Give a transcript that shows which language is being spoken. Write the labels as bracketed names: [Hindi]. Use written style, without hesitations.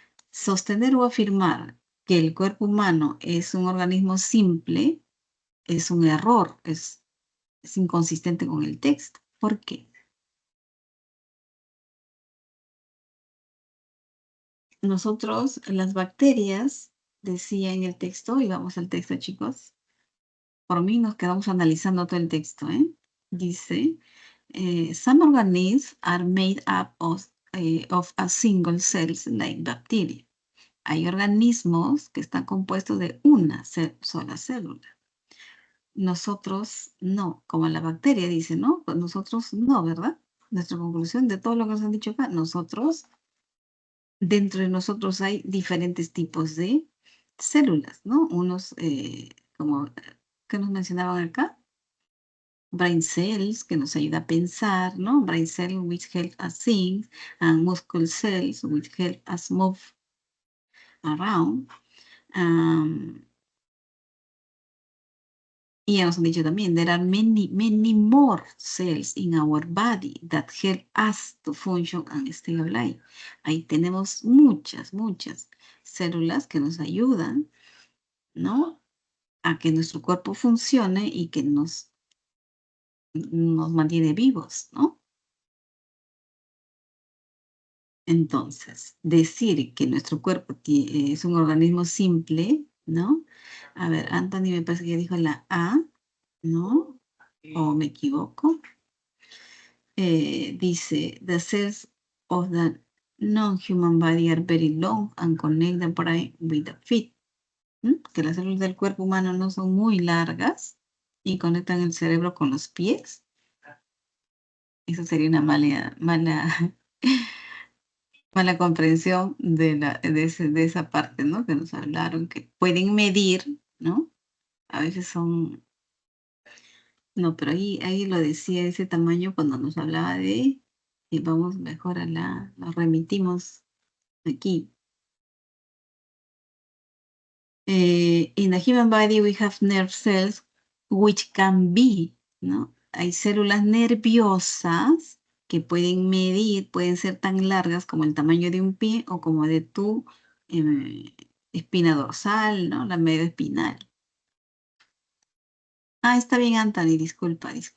[Spanish] Sostener o afirmar que el cuerpo humano es un organismo simple es un error, es inconsistente con el texto. ¿Por qué? Nosotros, las bacterias, decía en el texto, y vamos al texto, chicos, por mí nos quedamos analizando todo el texto, ¿eh? Dice, [English] some organisms are made up of a single cells like bacteria. [Spanish] Hay organismos que están compuestos de una sola célula. Nosotros no, como la bacteria dice, ¿no? Pues nosotros no, ¿verdad? Nuestra conclusión de todo lo que nos han dicho acá, nosotros, dentro de nosotros hay diferentes tipos de células, ¿no? Unos, como, ¿qué nos mencionaban acá? [English] Brain cells, [Spanish] que nos ayuda a pensar, ¿no? [English] Brain cells which help us think, and muscle cells which help us move around. [Spanish] Y ya nos han dicho también, [English] there are many more cells in our body that help us to function and stay alive. [Spanish] Ahí tenemos muchas células que nos ayudan, ¿no? A que nuestro cuerpo funcione y que nos mantiene vivos, ¿no? Entonces, decir que nuestro cuerpo es un organismo simple, ¿no? A ver, Anthony me parece que dijo la A, ¿no? ¿O me equivoco? Dice, [English] the cells of the non-human body are very long and connect the brain with the feet. [Spanish] Que las células del cuerpo humano no son muy largas y conectan el cerebro con los pies. Eso sería una mala comprensión de esa parte, ¿no? Que nos hablaron, que pueden medir, ¿no? A veces son... No, pero ahí lo decía ese tamaño cuando nos hablaba de... Y vamos mejor nos remitimos aquí. [English] In the human body we have nerve cells which can be, [Spanish] ¿no? Hay células nerviosas que pueden medir, pueden ser tan largas como el tamaño de un pie o como de tu espina dorsal, ¿no? La media espinal. Ah, está bien, Anthony, disculpa.